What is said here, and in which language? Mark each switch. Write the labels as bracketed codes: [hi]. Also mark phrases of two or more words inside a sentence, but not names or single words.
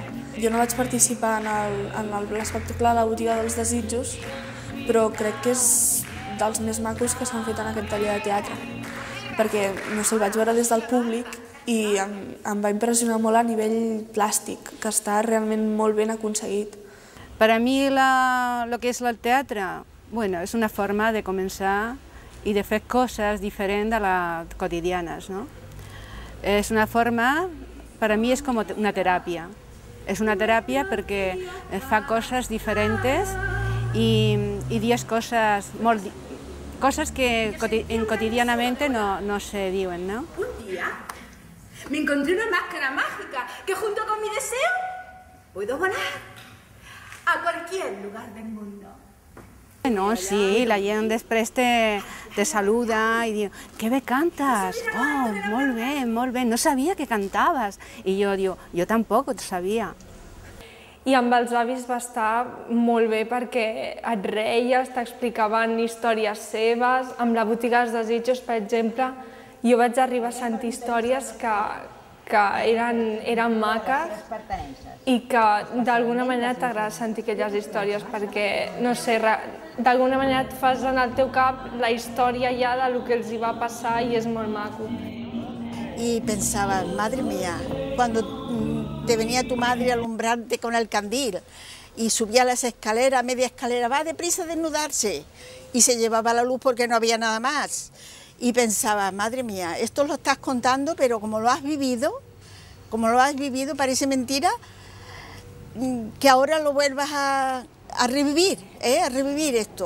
[ca] Jo no vaig participar en l'espectacle de la botiga dels desitjos, però crec que és dels més macos que s'han fet en aquest taller de teatre, perquè no sé, el vaig veure des del públic i em va impressionar molt a nivell plàstic, que està realment molt ben aconseguit. [es] Para mí lo que es el teatre, bueno, es una forma de comenzar y [ca] de fer coses diferents de les quotidianes, [es] no? [ca] És una forma, per a mi és com una teràpia. És una teràpia perquè fa coses diferents i dius coses que quotidianamente no se diuen, ¿no? [es] Un día me encontré una máscara mágica que junto con mi deseo puedo volar a cualquier lugar del mundo. [ca] No, sí, la gent després te saluda i diu, que bé cantes, oh, molt bé, no sabia que cantaves. I jo diu, jo tampoc ho sabia. I amb els avis va estar molt bé perquè et reies, t'explicaven històries seves. Amb la botiga dels desitjos, per exemple, jo vaig arribar a sentir històries que eren maques i que d'alguna manera t'agrada sentir aquelles històries perquè, no sé, d'alguna manera et fas en el teu cap la història ja del que els hi va passar i és molt maco. [es] Y pensaba, madre mía, cuando te venía tu madre alumbrarte con el candil y subía las escaleras, media escalera, va deprisa a desnudarse. y se llevaba la luz porque no había nada más. Y pensaba, madre mía, esto lo estás contando, pero como lo has vivido, parece mentira que ahora lo vuelvas a revivir, a revivir esto.